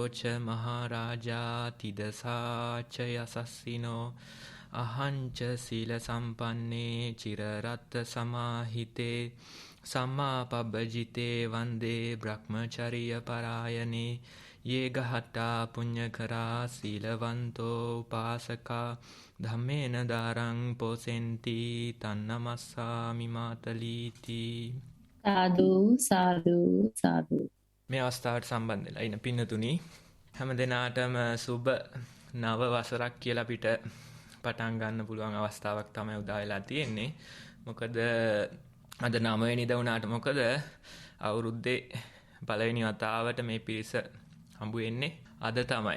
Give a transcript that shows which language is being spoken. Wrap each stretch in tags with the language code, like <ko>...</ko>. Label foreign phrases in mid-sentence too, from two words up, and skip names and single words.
<pi>ච මහරජා තිදසා ච යසස්සිනෝ අහංච සීල සම්පන්නේ චිරරත්ත සමාහිතේ සම්මා පබ්බජිතේ වන්දේ බ්‍රහ්මචරිය පරායනේ යේ ගහට්ටා පුඤ්ඤකරා සීලවන්තෝ උපාසකා ධම්මේන දාරං පොසෙන්ති තන්නමස්සාමි මාතලීති.</pi> <si>සාදු සාදු සාදු. මේ අවස්ථාවට සම්බන්ධ වෙලා ඉන්න පින්නතුනි හැම දිනාටම සුබ නව වසරක් කියලා අපිට පටන් ගන්න පුළුවන් අවස්ථාවක් තමයි උදා වෙලා තියෙන්නේ. මොකද අද 9 වෙනිදා වුණාට මොකද අවුරුද්දේ පළවෙනි වතාවට මේ පිරිස හම්බ වෙන්නේ අද තමයි.</si>